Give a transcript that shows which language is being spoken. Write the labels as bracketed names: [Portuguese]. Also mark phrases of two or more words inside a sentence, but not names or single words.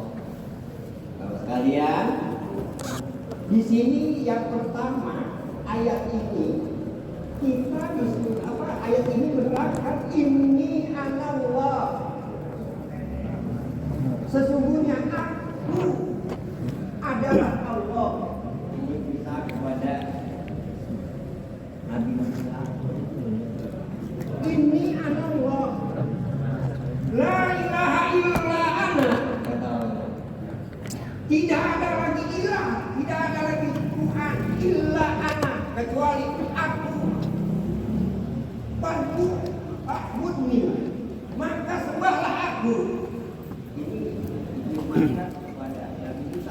[Indonesian] Kalau sekalian, di sini yang pertama ayat ini kita ayat ini menerangkan [Arabic] إني أنا الله, [Indonesian] sesungguhnya aku adalah Allah. Ini bisa kepada Nabi Musa. [Arabic] إني أنا الله، لا إله إلا أنا. [Indonesian] Tidak ada lagi ilah, tidak ada lagi Tuhan [Arabic] إلا أنا, [Indonesian] kecuali aku. Bantu Mudni, maka sembahlah aku. Ini diumatkan kepada Nabi Musa.